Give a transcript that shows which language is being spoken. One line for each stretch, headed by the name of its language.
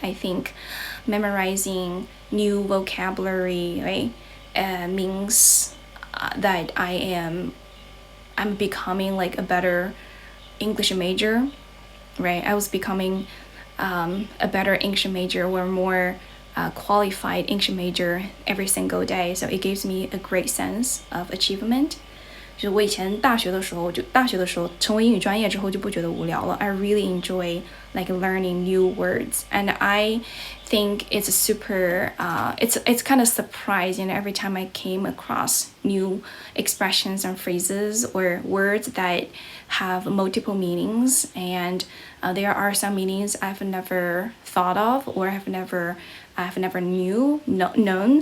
English: I think memorizing new vocabulary, right, means that I'm becoming like a better English major, right? I was becoming a better English major or more qualified English major every single day. So it gives me a great sense of achievement.
Chinese: 就是我以前大学的时候成为英语专业之后就不觉得无聊了。
English: I really enjoy like learning new words, and I think it's super. It's kind of surprising every time I came across new expressions and phrases or words that have multiple meanings, and there are some meanings I've never thought of or I've never known.